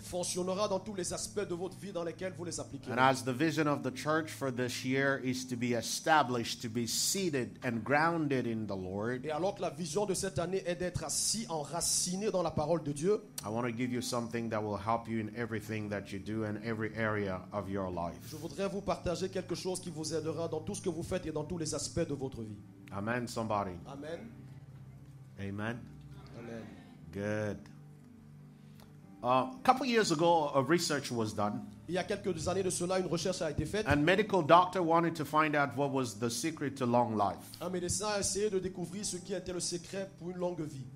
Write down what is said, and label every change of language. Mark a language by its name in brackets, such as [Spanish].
[French] fonctionnera dans tous les aspects de votre vie dans lesquels vous les appliquez. [English] And as the vision of the church for this year is to be established, to be seated and grounded in the Lord, [French] Et alors que la vision de cette année est d'être assis, enraciné dans la parole de Dieu, [English] I want to give you something that will help you in everything that you do and every area of your life. [French] je voudrais vous partager quelque chose qui vous aidera dans tout ce que vous faites et dans tous les aspects de votre vie. [English] Amen, somebody. Amen. Amen. Amen. Good. A couple years ago, a research was done, [French] Il y a quelques années de cela, une recherche a été faite. [English] and medical doctor wanted to find out what was the secret to long life. [French] Un médecin a essayé de découvrir ce qui était le secret pour une longue vie.